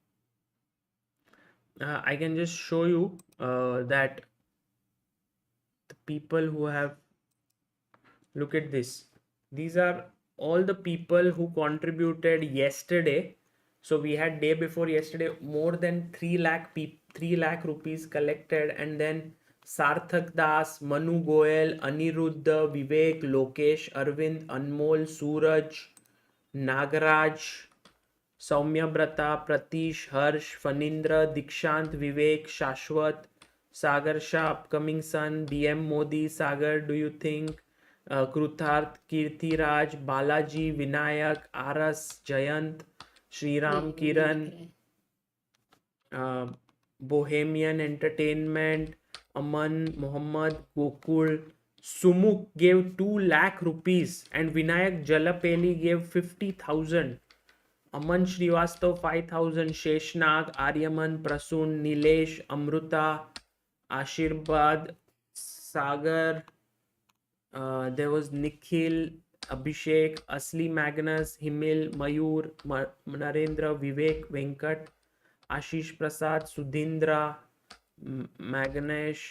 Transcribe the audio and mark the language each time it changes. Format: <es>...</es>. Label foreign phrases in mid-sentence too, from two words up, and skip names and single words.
<en>I can just show you that the people who have, look at this. These are all the people who contributed yesterday. So we had day before yesterday more than 3 lakh rupees collected, and then Sarthak Das, Manu Goel, Aniruddha, Vivek, Lokesh, Arvind, Anmol, Suraj, Nagaraj, Saumya Brata, Pratish, Harsh, Fanindra, Dikshant, Vivek, Shashwat, Sagar Shah, Upcoming Sun, DM Modi, Sagar, do you think? Krutharth, Kirti Raj, Balaji, Vinayak, Aras, Jayant, Shriram, Kiran, Bohemian Entertainment, Aman, Muhammad, Gokul. Sumuk gave 2 lakh rupees and Vinayak Jalapeli gave 50,000. Aman Srivastav 5,000, Sheshnag, Aryaman, Prasun, Nilesh, Amruta, Ashirbad, Sagar, there was Nikhil, Abhishek, Asli, Magnus, Himil, Mayur, Narendra, Vivek, Venkat, Ashish Prasad, Sudhindra, Magnesh,</en>